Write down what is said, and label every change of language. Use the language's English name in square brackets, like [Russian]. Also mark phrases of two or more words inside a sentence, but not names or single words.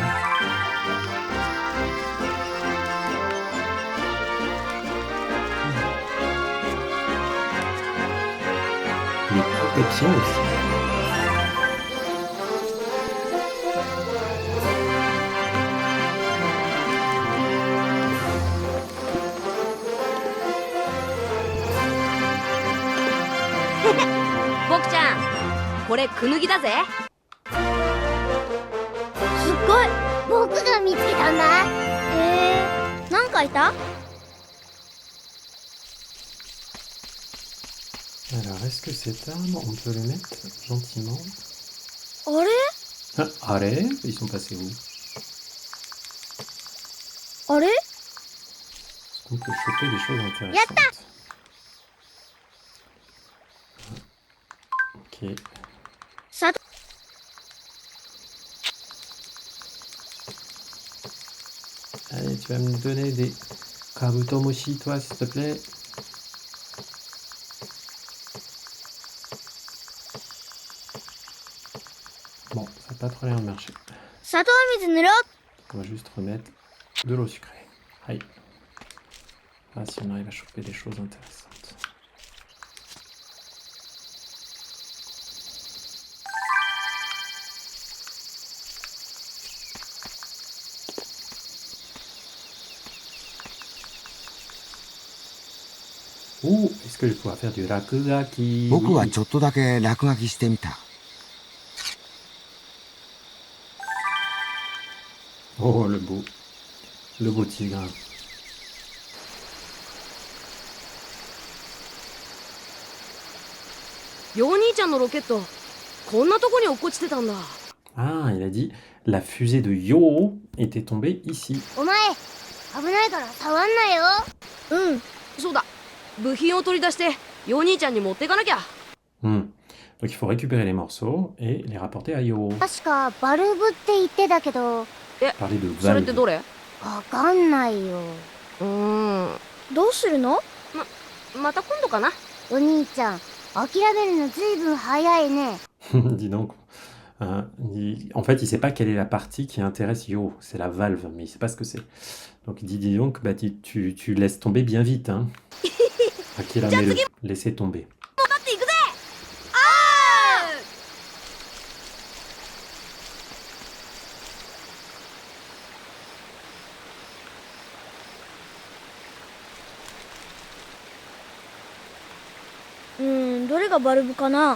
[French] Les protections aussi. [Japanese] Bok-chan, これクヌギだぜ。すごい、僕が見つけたんだ。なんかいた？ [French] Alors, est-ce que cet arbre, on peut le mettre gentiment? [Japanese] あれ？ [French] Ah, allez, ils sont passés où? [Japanese] あれ？ [French] Est-ce qu'on peut choper des choses intéressantes? Ok. Ça... Allez, tu vas me donner des kabutomoshi, toi, s'il te plaît. pas trop l'air de marcher. [Japanese] 砂糖水塗ろう。 [French] On va juste remettre de l'eau sucrée. Aïe. Ah, si on arrive à choper des choses intéressantes. Ouh, est-ce que je vais pouvoir faire du rakugaki? [Japanese] 僕は [French] Oui. [Japanese] ちょっとだけ落書きしてみた。 [French] Oh, le beau tigre. [Japanese] ヨー兄ちゃんのロケットこんなとこに落っこちてたんだ。 [French] Ah, il a dit la fusée de Yo était tombée ici. [Japanese] お前、危ないから触んなよ。うん。そうだ、部品を取り出してヨー兄ちゃんに持っていかなきゃ。 Hmm. [French] Donc il faut récupérer les morceaux et les rapporter à Yo. [Japanese] 確かバルブって言ってたけど、 [French] Parler de [Japanese] それって [French] valve. [Japanese] どれ？わかんないよ。どうするの？また今度かな。お兄ちゃん、諦めるのずいぶん早いね。 [French] Dis donc. En fait, il sait pas quelle est la partie qui intéresse Yo. C'est la valve, mais il sait pas ce que c'est. Donc il dit, dis donc, bah, tu laisses tomber bien vite. Hein. Akiramelu. Laissez tomber. [Japanese] 頑張っていくぜ。どれがバルブかな？